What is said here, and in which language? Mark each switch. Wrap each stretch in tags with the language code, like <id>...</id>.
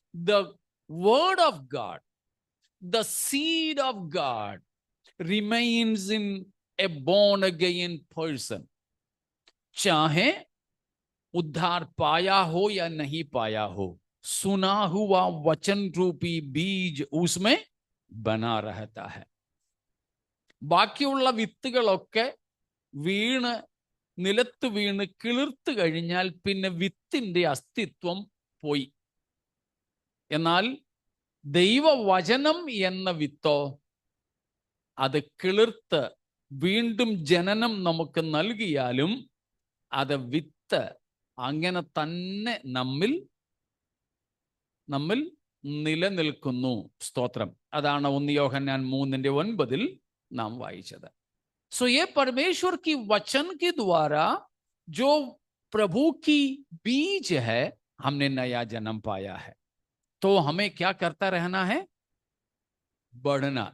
<en>The word of God, the seed of God remains in a born again person.</en> <hi>चाहे उद्धार पाया हो या नहीं पाया हो, सुना हुआ वचन रूपी बीज उसमें बना रहता है।</hi> <ml>ബാക്കിയുള്ള വിത്തുകളൊക്കെ വീണ് നിലത്ത് വീണ് കിളിർത്ത് കഴിഞ്ഞാൽ പിന്നെ വിത്തിന്റെ അസ്തിത്വം പോയി. എന്നാൽ ദൈവവചനം എന്ന വിത്തോ അത് കിളിർത്ത് വീണ്ടും ജനനം നമുക്ക് നൽകിയാലും അത് വിത്ത് അങ്ങനെ തന്നെ നമ്മിൽ നിലനിൽക്കുന്നു. സ്തോത്രം. അതാണ് 1 യോഹന്നാൻ 3:9 नाम वाइचद।</ml> <hi>सो ये परमेश्वर की वचन के द्वारा जो प्रभु की बीज है, हमने नया जन्म पाया है, तो हमें क्या करता रहना है? बढ़ना।</hi>